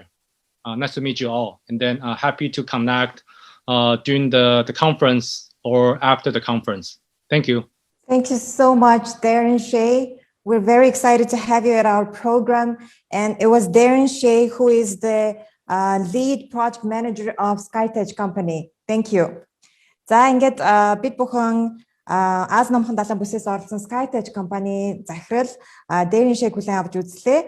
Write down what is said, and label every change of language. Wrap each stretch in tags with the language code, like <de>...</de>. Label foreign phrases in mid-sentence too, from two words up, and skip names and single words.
<en>Nice to meet you all, and then happy to connect during the conference or after the conference. Thank you. Thank you so much, Darren Shea. We're very excited to have you at our program. And it was Darren Shea who is the lead project manager of KITE company. Thank you.</en> <mn>За ингээд бид бүхэн Аз номхон далайн бүсээс оролцсон KITE компани захирал Darren Shea хүлээн авч үзлээ.</mn>